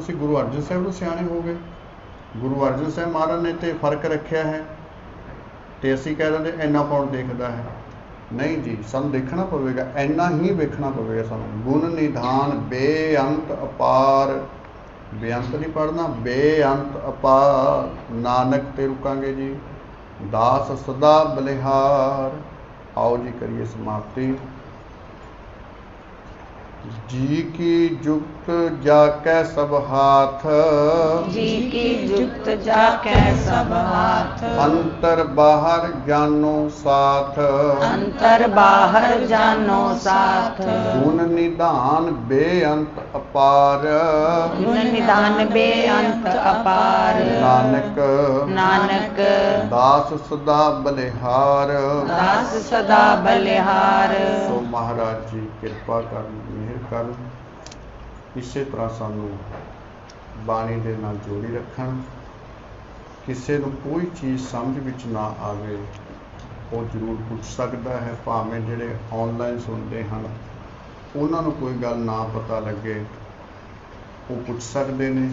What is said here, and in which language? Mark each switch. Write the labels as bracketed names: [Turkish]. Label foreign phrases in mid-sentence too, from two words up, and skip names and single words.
[Punjabi] ਅਸੀਂ ਗੁਰੂ ਅਰਜਨ ਸਾਹਿਬ ਨੂੰ ਸਿਆਣੇ ਹੋ ਗਏ ਗੁਰੂ ਅਰਜਨ ਸਾਹਿਬ ਮਹਾਰਾਜ ਨੇ ਤੇ ਫਰਕ ਰੱਖਿਆ ਹੈ ਤੇ ਅਸੀਂ ਕਹਿ ਦਿੰਦੇ ਇੰਨਾ ਕੌਣ ਦੇਖਦਾ ਹੈ ਨਹੀਂ ਜੀ ਸਾਨੂੰ ਦੇਖਣਾ ਪਵੇਗਾ ਇੰਨਾ ਹੀ ਵੇਖਣਾ ਪਵੇਗਾ ਸਾਨੂੰ ਗੁਣ ਨਿਧਾਨ ਬੇਅੰਤ ਅਪਾਰ ਬੇਅੰਤ ਨਹੀਂ ਪੜ੍ਹਨਾ ਬੇਅੰਤ ਅਪਾਰ ਨਾਨਕ ਤੇ ਰੁਕਾਂਗੇ ਜੀ ਦਾਸ ਸਦਾ ਬਲਿਹਾਰ ਆਓ ਜੀ ਕਰੀਏ ਸਮਾਪਤੀ। ਜੀ ਕੀ ਜੁਗਤ ਜਾਕੈ ਸਭ ਹਾਥ, ਜੀ ਕੀ ਜੁਗਤ ਜਾਕੈ ਸਭ ਹਾਥ, ਅੰਤਰ ਬਾਹਰ ਜਾਨੋ ਸਾਥ, ਅੰਤਰ ਬਾਹਰ ਜਾਨੋ ਸਾਥ, ਗੁਣ ਨਿਧਾਨ ਬੇਅੰਤ ਅਪਾਰ, ਗੁਣ ਨਿਧਾਨ ਬੇਅੰਤ ਅਪਾਰ, नानक नानक ਦਾਸ ਸਦਾ ਬਲਿਹਾਰ। ਦਾਸ ਸਦਾ ਬਲਿਹਾਰ। ਸੋ ਮਹਾਰਾਜ ਜੀ ਕਿਰਪਾ ਕਰਨ, ਮਿਹਰ ਕਰਨ, ਇਸੇ ਤਰ੍ਹਾਂ ਸਾਨੂੰ ਬਾਣੀ ਦੇ ਨਾਲ ਜੋੜੀ ਰੱਖਣ। ਕਿਸੇ ਨੂੰ ਕੋਈ ਚੀਜ਼ ਸਮਝ ਵਿੱਚ ਨਾ ਆਵੇ ਉਹ ਜ਼ਰੂਰ ਪੁੱਛ ਸਕਦਾ ਹੈ, ਭਾਵੇਂ ਜਿਹੜੇ ਆਨਲਾਈਨ ਸੁਣਦੇ ਹਨ ਉਹਨਾਂ ਨੂੰ ਕੋਈ ਗੱਲ ਨਾ ਪਤਾ ਲੱਗੇ ਉਹ ਪੁੱਛ ਸਕਦੇ ਨੇ।